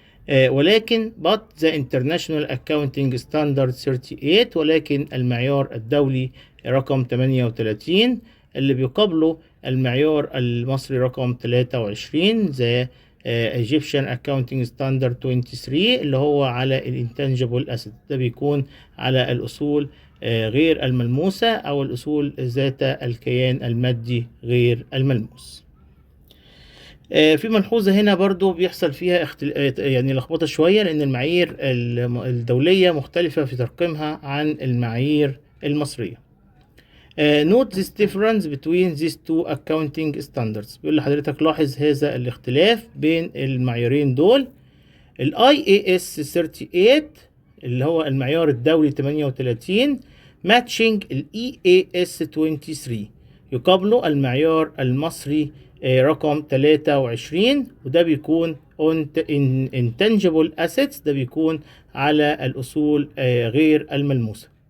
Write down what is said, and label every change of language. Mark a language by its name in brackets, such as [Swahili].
[Arabic] ولكن [English] but the International Accounting Standard 38، [Arabic] ولكن المعيار الدولي رقم 38 اللي بيقابله المعيار المصري رقم 23 [English] the Egyptian Accounting Standard 23 [Arabic] اللي هو على ال Intangible Asset، ده بيكون على الأصول غير الملموسة أو الأصول ذات الكيان المادي غير الملموس. في ملحوظة هنا برضو بيحصل فيها يعني لخبطة شوية، لأن المعايير الدولية مختلفة في ترقيمها عن المعايير المصرية. [English] Note this difference between these two accounting standards. [Arabic] بيقول لحضرتك لاحظ هذا الاختلاف بين المعيارين دول. ال IAS 38 اللي هو المعيار الدولي 38 matching ال EAS 23، يقابله المعيار المصري رقم 23، وده بيكون intangible assets، ده بيكون على الأصول غير الملموسة.